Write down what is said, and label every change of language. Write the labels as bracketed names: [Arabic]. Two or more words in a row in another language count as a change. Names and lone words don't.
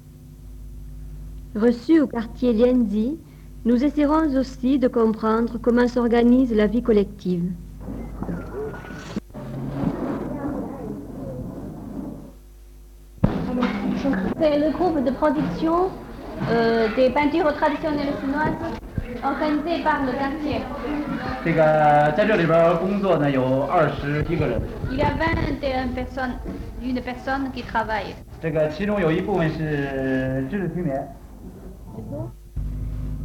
[French] Reçus au quartier Lianzi, nous essaierons aussi de comprendre comment s'organise la vie collective. C'est le groupe de production des peintures traditionnelles chinoises organisé par le quartier. [Chinese] 在这里边工作呢有20几个人。 [French] Il y a 21 personnes, une personne qui travaille. [Chinese] 其中有一部分是知识青年。